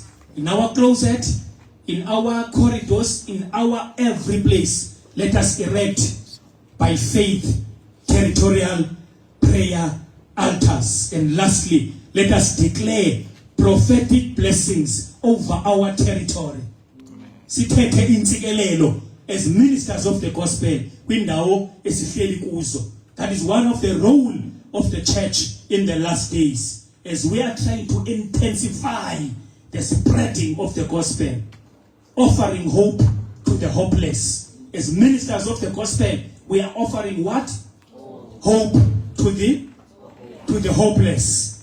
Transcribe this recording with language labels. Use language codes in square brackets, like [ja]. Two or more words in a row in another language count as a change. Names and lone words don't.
[en] In our closet, in our corridors, in our every place, let us erect by faith territorial prayer altars. And lastly, let us declare prophetic blessings over our territory. [xh] Sithethe intsikelelo [en] as ministers of the gospel [xh] kwindawo esihleli kuzo. [en] That is one of the role of the church in the last days, as we are trying to intensify the spreading of the gospel, offering hope to the hopeless. As ministers of the gospel, we are offering what? Hope to the hopeless.